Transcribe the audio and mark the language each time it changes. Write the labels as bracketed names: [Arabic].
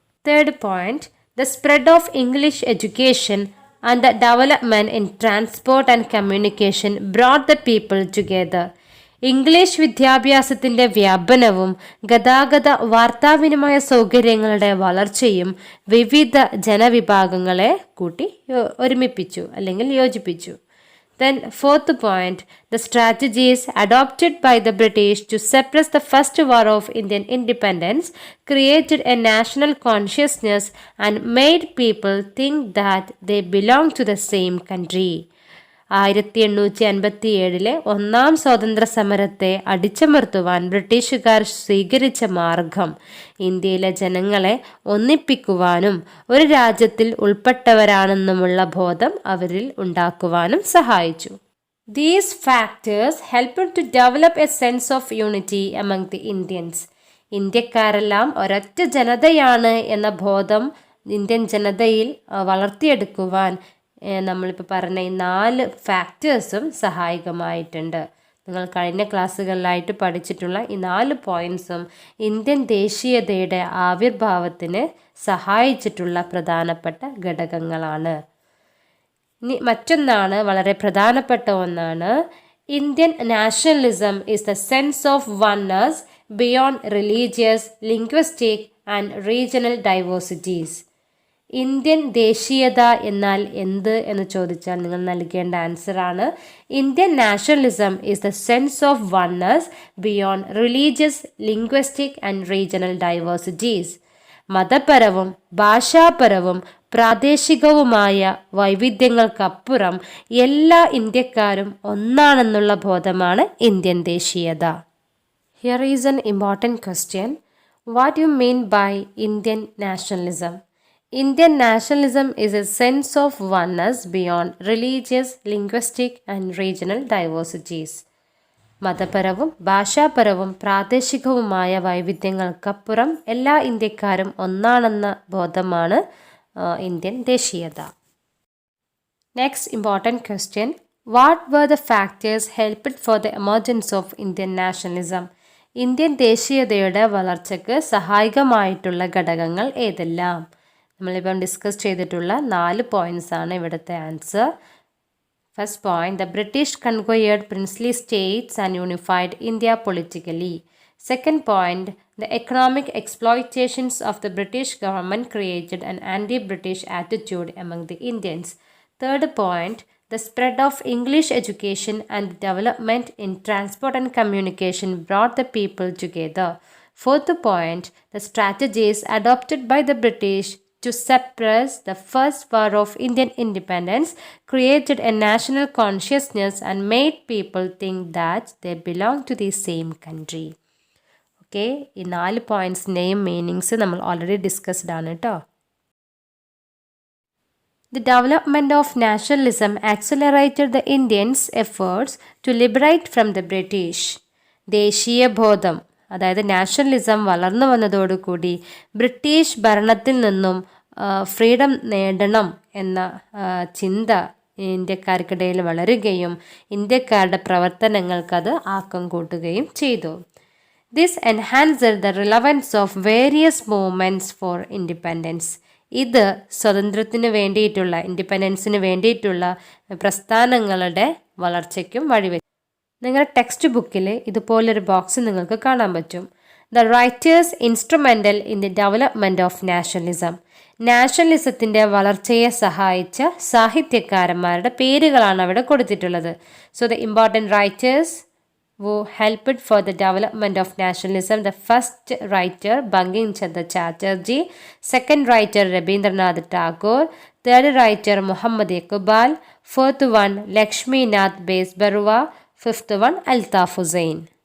[Malayalam] Third point, [English] the spread of English education and the development in transport and communication brought the people together. [Malayalam] English വിദ്യാഭ്യാസത്തിൻ്റെ വ്യാപനവും ഗതാഗത വാർത്താവിനിമയ സൗകര്യങ്ങളുടെ വളർച്ചയും വിവിധ ജനവിഭാഗങ്ങളെ ഒരുമിപ്പിച്ചു അല്ലെങ്കിൽ യോജിപ്പിച്ചു. [English] Then fourth point, the strategies adopted by the British to suppress the first war of Indian independence created a national consciousness and made people think that they belonged to the same country. [Malayalam] 1857 ഒന്നാം സ്വാതന്ത്ര്യ സമരത്തെ അടിച്ചമർത്തുവാൻ ബ്രിട്ടീഷുകാർ സ്വീകരിച്ച മാർഗം ഇന്ത്യയിലെ ജനങ്ങളെ ഒന്നിപ്പിക്കുവാനും ഒരു രാജ്യത്തിൽ ഉൾപ്പെട്ടവരാണെന്നുമുള്ള ബോധം അവരിൽ ഉണ്ടാക്കുവാനും സഹായിച്ചു. [English] These factors helped to develop a sense of unity among the Indians. [Malayalam] ഇന്ത്യക്കാരെല്ലാം ഒരൊറ്റ ജനതയാണ് എന്ന ബോധം ഇന്ത്യൻ ജനതയിൽ വളർത്തിയെടുക്കുവാൻ നമ്മളിപ്പോൾ പറഞ്ഞ ഈ 4 ഫാക്ടേഴ്സും സഹായകമായിട്ടുണ്ട്. നിങ്ങൾ കഴിഞ്ഞ ക്ലാസ്സുകളിലായിട്ട് പഠിച്ചിട്ടുള്ള ഈ 4 പോയിൻറ്സും ഇന്ത്യൻ ദേശീയതയുടെ ആവിർഭാവത്തിന് സഹായിച്ചിട്ടുള്ള പ്രധാനപ്പെട്ട ഘടകങ്ങളാണ്. ഇനി മറ്റൊന്നാണ്, വളരെ പ്രധാനപ്പെട്ട ഒന്നാണ്, [English] Indian nationalism is the sense of oneness beyond religious, linguistic and regional diversities. [Malayalam] Indian ദേശീയത എന്നാൽ എന്ത് എന്ന് ചോദിച്ചാൽ നിങ്ങൾ നൽകേണ്ട ആൻസറാണ് [English] Indian nationalism is the sense of oneness beyond religious, linguistic and regional diversities. [Malayalam] മതപരവും ഭാഷാപരവും പ്രാദേശികവുമായ വൈവിധ്യങ്ങൾക്കപ്പുറം എല്ലാ ഇന്ത്യക്കാരും ഒന്നാണെന്നുള്ള ബോധമാണ് ഇന്ത്യൻ ദേശീയത. [English] Here is an important question. What do you mean by Indian nationalism? Indian nationalism is a sense of oneness beyond religious, linguistic and regional diversities. [Malayalam] മതപരവും ഭാഷാപരവും പ്രാദേശികവുമായ വൈവിധ്യങ്ങൾക്കപ്പുറം എല്ലാ ഇന്ത്യക്കാരും ഒന്നാണെന്ന ബോധമാണ് Indian ദേശീയത. [English] Next important question. What were the factors helped for the emergence of Indian nationalism? [Malayalam] Indian ദേശീയതയുടെ വളർച്ചയ്ക്ക് സഹായകമായിട്ടുള്ള ഘടകങ്ങൾ ഏതെല്ലാം? നമ്മളിപ്പം ഡിസ്കസ് ചെയ്തിട്ടുള്ള 4 പോയിന്റ്സ് ആണ് ഇവിടുത്തെ answer. [English] First point, the British conquered princely states and unified India politically. Second point, the economic exploitations of the British government created an anti British attitude among the Indians. [Malayalam] Third point, [English] the spread of English education and development in transport and communication brought the people together. Fourth point, the strategies adopted by the British to suppress the first war of Indian independence created a national consciousness and made people think that they belong to the same country. [Malayalam] Okay, ഈ 4 പോയിന്റ്സിൻ്റെയും meanings നമ്മൾ already discussed ആണ് കേട്ടോ. [English] The development of nationalism accelerated the Indians' efforts to liberate from the British. [Malayalam] ദേശീയ ബോധം, അതായത് nationalism വളർന്നു വന്നതോടുകൂടി British ഭരണത്തിൽ നിന്നും ഫ്രീഡം നേടണം എന്ന ചിന്ത ഇന്ത്യക്കാർക്കിടയിൽ വളരുകയും ഇന്ത്യക്കാരുടെ പ്രവർത്തനങ്ങൾക്കത് ആക്കം കൂട്ടുകയും ചെയ്തു. [English] This enhanced the relevance of various movements for independence. [Malayalam] ഇത് സ്വതന്ത്രത്തിന് വേണ്ടിയിട്ടുള്ള, ഇൻഡിപെൻഡൻസിന് വേണ്ടിയിട്ടുള്ള പ്രസ്ഥാനങ്ങളുടെ വളർച്ചയ്ക്കും വഴിവെച്ചു. നിങ്ങളുടെ ടെക്സ്റ്റ് ബുക്കിൽ ഇതുപോലൊരു ബോക്സ് നിങ്ങൾക്ക് കാണാൻ പറ്റും. [English] The writers instrumental in the development of nationalism. [Malayalam] നാഷണലിസത്തിൻ്റെ വളർച്ചയെ സഹായിച്ച സാഹിത്യകാരന്മാരുടെ പേരുകളാണ് അവിടെ കൊടുത്തിട്ടുള്ളത്. [English] So the important writers who helped for the development of nationalism. The first writer Bankim Chandra Chatterjee, second writer Rabindranath Tagore, third writer Muhammad Iqbal, fourth one Lakshmi Nath Besbarua, fifth one Altaf Hussain.